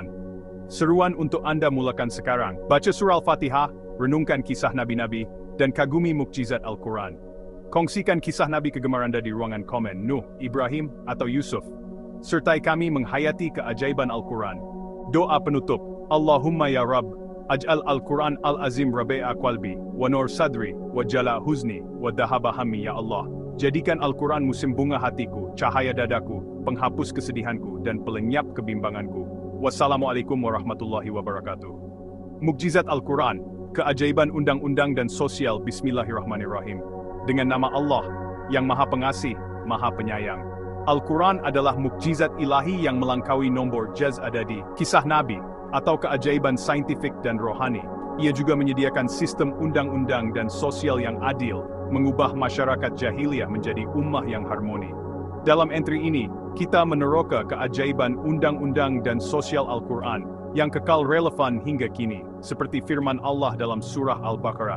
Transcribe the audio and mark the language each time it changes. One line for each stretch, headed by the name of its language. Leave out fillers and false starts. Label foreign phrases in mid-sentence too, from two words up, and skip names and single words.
Malay: Seruan untuk Anda mulakan sekarang. Baca surah Al-Fatihah, renungkan kisah Nabi-Nabi, dan kagumi mukjizat Al-Quran. Kongsikan kisah Nabi kegemaran Anda di ruangan komen Nuh, Ibrahim, atau Yusuf. Sertai kami menghayati keajaiban Al-Quran. Doa penutup.
Arabic: اللهم يا رب، اجعل القرآن العظيم ربيع قلبي، ونور صدري، وجلاء حزني, وذهاب همي يا الله.
Malay: Jadikan Al-Quran musim bunga hatiku, cahaya dadaku, penghapus kesedihanku, dan pelenyap kebimbanganku.
Arabic: والسلام عليكم ورحمة الله وبركاته.
Malay: Mukjizat Al-Quran, keajaiban undang-undang dan sosial. Bismillahirrahmanirrahim. Dengan nama Allah, yang Maha Pengasih, Maha Penyayang. Al-Quran adalah mukjizat ilahi yang melangkaui nombor
Arabic: إعجاز عددي,
Malay: kisah Nabi, atau keajaiban saintifik dan rohani. Ia juga menyediakan sistem undang-undang dan sosial yang adil, mengubah masyarakat jahiliyah menjadi ummah yang harmoni. Dalam entry ini, kita meneroka keajaiban undang-undang dan sosial Al-Quran, yang kekal relevan hingga kini, seperti firman Allah dalam surah Al-Baqarah.